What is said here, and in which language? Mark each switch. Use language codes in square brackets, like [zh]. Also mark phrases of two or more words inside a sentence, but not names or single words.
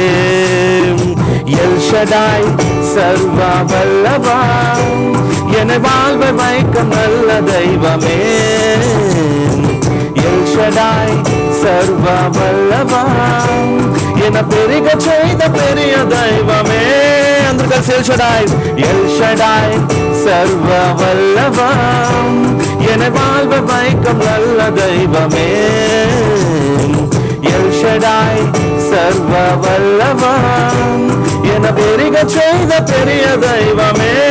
[ta] எல் ஷடாய் சர்வ வல்லவா, என வாழ்வ வைக்கும் நல்ல தெய்வமே. எல் ஷடாய் சர்வ வல்லவா, என பெருக செய்த பெரிய தெய்வமே. [te] అందరూ కలిసి ఎల్ షడాయ్, ఎల్ షడాయ్ సర్వ వల్లవా, [ta] என வாழ்வ வைக்கும் நல்ல தெய்வமே. எல் ஷடாய் சர்வ வல்லவா, என பெருக செய்த பெரிய தெய்வமே.